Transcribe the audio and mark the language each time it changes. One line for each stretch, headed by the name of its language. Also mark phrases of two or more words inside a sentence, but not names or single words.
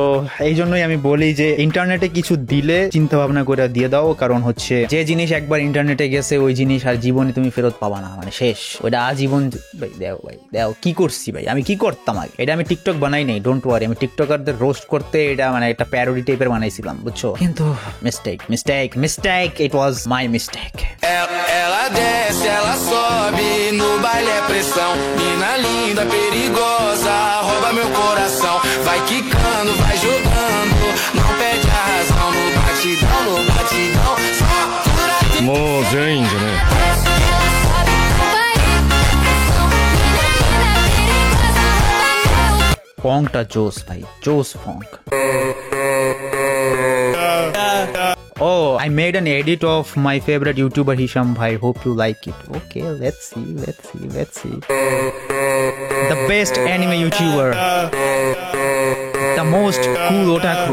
Bangla: এই জন্যই আমি বলি যে ইন্টারনেটে কিছু দিলে চিন্তা ভাবনা করে দিয়ে দাও কারণ হচ্ছে যে জিনিস একবার ইন্টারনেটে গেছে ওই জিনিস আর জীবনে তুমি ফেরত পাবা না মানে শেষ ওইটা আজীবন ভাই দেও কি করছি ভাই আমি কি করতাম আগে এটা আমি টিকটক বানাই নাই
English: don't worry
Bangla: আমি টিকটকারদের রোস্ট করতে এটা মানে একটা
English: parody type
Bangla: বানাইছিলাম বুঝছো কিন্তু
English: mistake it was my mistake
Portuguese: Ela desce, ela sobe, no baile é pressão. Mina linda, perigosa, rouba meu coração. Vai quicando, vai jogando, não perde a razão. No batidão, só dura que...
Japanese: もう全員じゃねえ。
English: Fongটা
Bangla: জোস ভাই জোস
English: Fong Oh, I made an edit of my favorite YouTuber Hisham Bhai. Hope you like it. Okay, let's see. The best anime YouTuber. The most cool otaku.